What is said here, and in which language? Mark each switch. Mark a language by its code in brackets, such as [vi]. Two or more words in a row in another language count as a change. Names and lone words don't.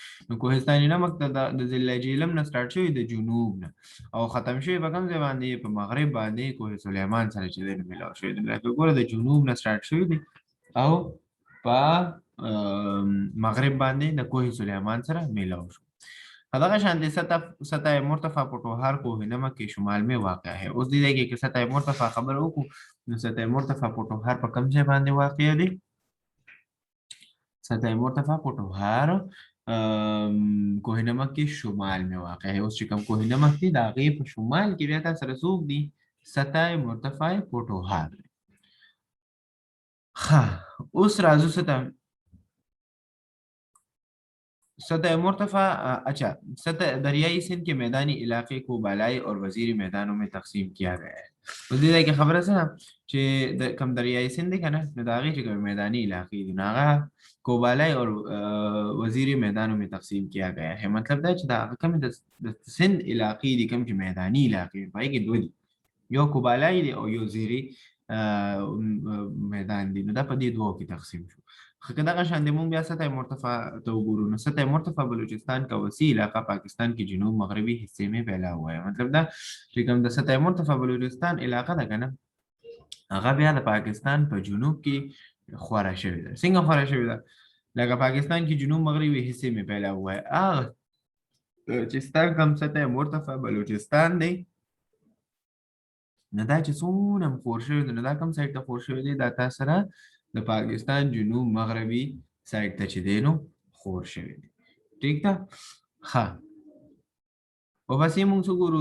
[ps] نو کوهستاني نمک د ضلع جیلم نه سټارټ شوی د جنوب نه او ختم شوی په کوم ځای باندې؟ په مغرب باندې کوه سلیمان سره چې دی نو میلاو شوی دی. لکه ګوره د جنوب نه سټارټ شوی دی او په مغرب باندې د کوه سلیمان سره میلاو شو. دغه شانتې [ur] سطح مرتفع پوٹوہار کوہ نمک کے شمال میں واقع ہے. [ps] اوس دې ځای کې که سطح مرتفع خبره وکړو نو سطح مرتفع پوٹوہار په کوم ځای باندې واقع دی؟ [ur] سطح مرتفع پوٹوہار کوہ نمک کے شمال میں واقع ہے. [ps] اوس چې کوم کوہ نمک دی د هغې په شمال کې بیا تا سره څوک دي؟ سطح مرتفع پوٹوہار دی. ښه اوس راځو سطح مرتفع. [ur] اچھا سطح دریائی سندھ کے میدانی علاقے کو بالائی اور وزیری میدانوں میں تقسیم کیا گیا ہے. [ps] اوس دې ځای کې خبره څه ده چې کوم دریائی سند دی که نه نو د هغې چې کوم میداني علاقې دي نو هغه [ur] کو بالائی اور وزیری میدانوں میں تقسیم کیا گیا ہے. [ps] مطلب دا چې د هغه کومې د سند علاقې دي کوم چې میداني علاقې په هغې کې دوه دي، یو کو بالائی دی او یو زیري میدان دی. نو دا په دې دوو کې تقسیم شو. که دغه شان د مونږ بیا سطح مرتفع ته وګورو نو [ur] سطح مرتفع بلوچستان کا وسیع علاقہ پاکستان کے جنوب مغربی حصے میں پھیلا ہوا ہے. [ps] مطلب دا چې کوم د سطح مرتفع بلوچستان علاقه ده که نه هغه بیا د پاکستان په جنوب کې خوره شوې ده. څنګه خوره شوې ده؟ لکه پاکستان کې [ur] جنوب مغربی حصے میں پھیلا ہوا ہے. [ps] هغه چې ستا کوم سطح مرتفع بلوچستان دی نو دا چې څونه خور شوی دی نو دا کوم سایډ ته خور شوی دی؟ دا تا سره د پاکستان جنوب مغربي سایډ ته چې دی نو خور شوی دی. ټیک ده. ښه وبسې موږ څه ګورو؟